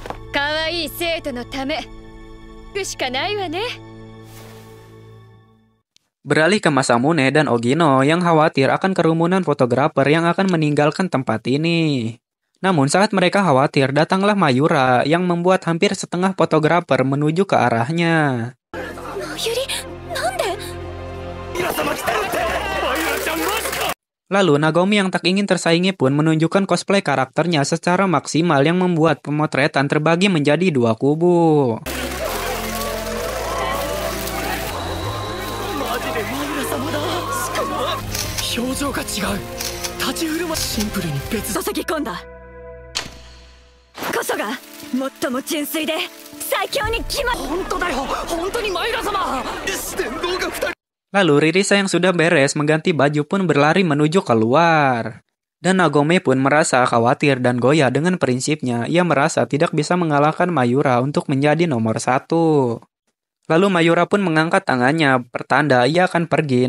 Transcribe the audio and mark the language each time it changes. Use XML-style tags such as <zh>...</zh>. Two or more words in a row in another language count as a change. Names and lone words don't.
<id>Beralih ke Masamune dan Ogino yang khawatir akan kerumunan fotografer yang akan meninggalkan tempat ini. Namun saat mereka khawatir, datanglah Mayura yang membuat hampir setengah fotografer menuju ke arahnya.</id> <ja>Mayuri, nande? イラ様来てるってマイラちゃんマジか</ja> <id>Lalu Nagomi yang tak ingin tersaingi pun menunjukkan cosplay karakternya secara maksimal yang membuat pemotretan terbagi menjadi dua kubu.</id> <ja>マジでマイラ様だしかも表情が違う立ち振る舞いシンプルに別注ぎ込んだこそが最も純粋で最強に決まる。本当だよ本当にマイラ様四天王が二人</ja> <id>Lalu Ririsa yang sudah beres mengganti baju pun berlari menuju keluar. Dan Nagome pun merasa khawatir dan goyah dengan prinsipnya. Ia merasa tidak bisa mengalahkan Mayura untuk menjadi nomor 1. Lalu Mayura pun mengangkat tangannya, pertanda ia akan pergi.</id>